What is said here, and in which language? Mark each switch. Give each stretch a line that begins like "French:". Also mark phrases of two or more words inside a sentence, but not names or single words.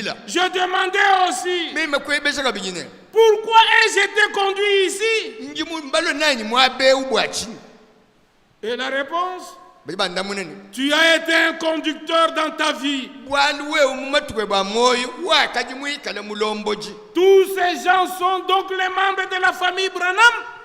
French: Je demandais aussi,
Luba-Lulua: meme kwebesha kabijine
French: Pourquoi ai-je été conduit ici? Et la réponse? Tu as été un conducteur dans ta vie. Tous ces gens sont donc les membres de la famille Branham.